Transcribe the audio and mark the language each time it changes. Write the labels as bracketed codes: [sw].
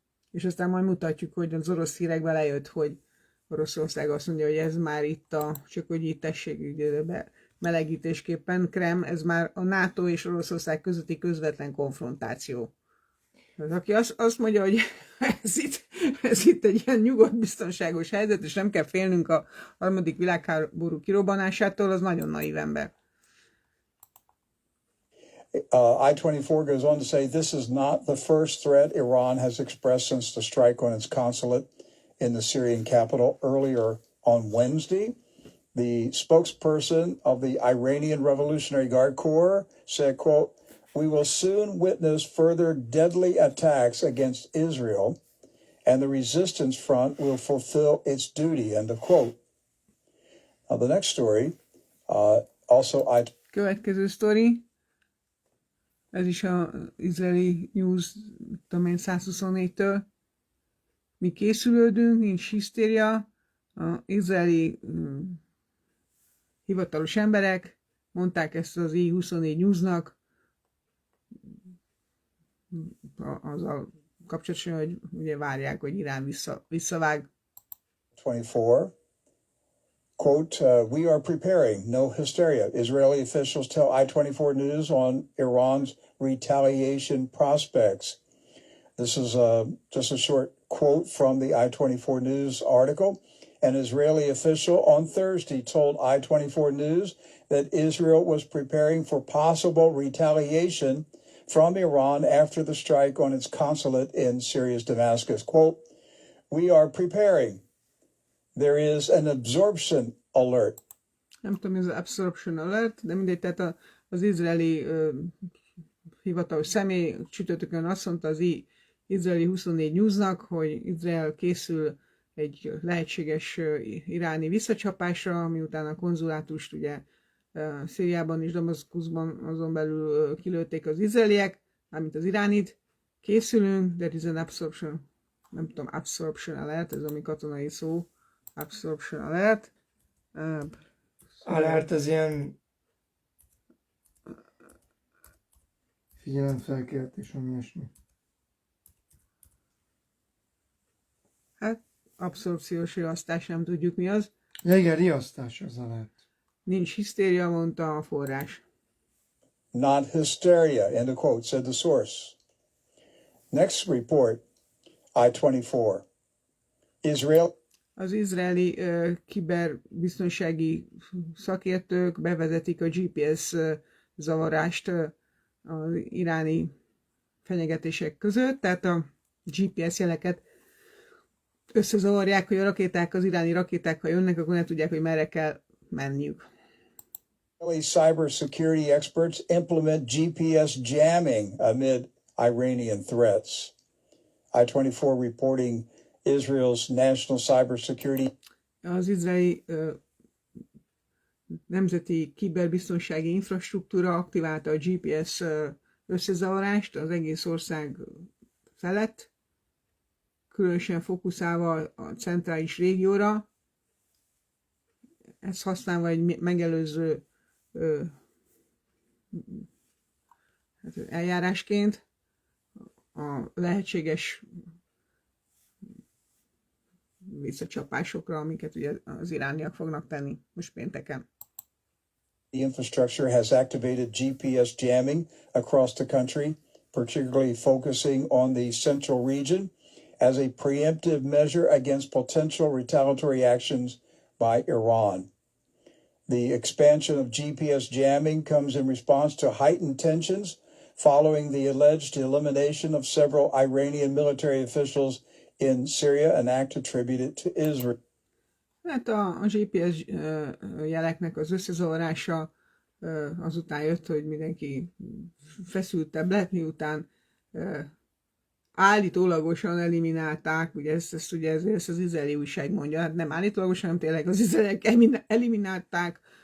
[hu] És aztán majd mutatjuk, hogy az Oroszhírekben lejött, hogy Oroszország azt mondja, hogy ez már itt csak hogy itt tessék be melegítésképpen, Krem, ez már a Nato és Oroszország közötti közvetlen konfrontáció. Az, aki azt mondja, hogy ez itt egy ilyen nyugodt, biztonságos helyzet, és nem kell félnünk a harmadik világháború kirobbanásától, az nagyon naív ember. [en] I-24 goes on to say this is not the first threat Iran has expressed since the strike on its consulate in the Syrian capital earlier on Wednesday. The spokesperson of the Iranian Revolutionary Guard Corps said, quote, "We will soon witness further deadly attacks against Israel and the resistance front will fulfill its duty, end of quote. Now the next story, also [hu] Következő sztori, ez is az izraeli news, tudom én, 124-től. Mi készülődünk, nincs hisztéria. Az izraeli hivatalos emberek mondták ezt az i24 newsnak, azzal kapcsolatosan, hogy ugye várják, hogy Irán visszavág. [en] 24, quote, we are preparing, no hysteria. Israeli officials tell I-24 News on Iran's retaliation prospects. This is just a short quote from the I-24 News article. An Israeli official on Thursday told I-24 News that Israel was preparing for possible retaliation from Iran after the strike on its consulate in Syria's Damascus. Quote, we are preparing. There is an absorption alert. [hu] Nem tudom, ez az absorption alert, de mindegy, tehát az izraeli hivatalos személy csütörtökön azt mondta az izraeli 24 newsnak, hogy Izrael készül egy lehetséges iráni visszacsapásra, miután a konzulátust ugye Szíriában és Damaszkuszban azon belül kilőtték az izraeliek, mármint az iránit. Készülünk, [en] there is an absorption, [hu] nem tudom, absorption alert, ez ami katonai szó, absorption alert. Alert, ez ilyen figyelemfelkeltés, ami ilyesmi. Hát, abszorpciós riasztás, nem tudjuk mi az. Ja, igen, riasztás az alert. Nincs hisztéria, mondta a forrás. [en] Not hysteria, end of quote, said the source. Next report, I-24. Israel. [hu] Az izraeli kiberbiztonsági szakértők bevezetik a GPS zavarást az iráni fenyegetések között, tehát a GPS jeleket összezavarják, hogy a rakéták, az iráni rakéták, ha jönnek, akkor nem tudják, hogy merre kell menniük. [en] Cyber security experts implement GPS jamming amid Iranian threats. I-24 reporting Israel's national cybersecurity. [hu] Az izraeli nemzeti kiberbiztonsági infrastruktúra aktiválta a GPS összezavarást az egész ország felett, különösen fókuszálva a centrális régióra. Ezt használva egy megelőző eljárásként a lehetséges visszacsapásokra, amiket ugye az irániak fognak tenni most pénteken. [en] The infrastructure has activated GPS jamming across the country, particularly focusing on the central region, as a preemptive measure against potential retaliatory actions by Iran. The expansion of GPS jamming comes in response to heightened tensions following the alleged elimination of several Iranian military officials in Syria, an act attributed to Israel. Hát [hu] a GPS jeleknek az összezavarása azután jött, hogy mindenki feszültebb lett, miután állítólagosan eliminálták, ugye ezt ugye ezt az izraeli újság mondja, hát nem állítólagosan, hanem tényleg az izraeliek eliminálták,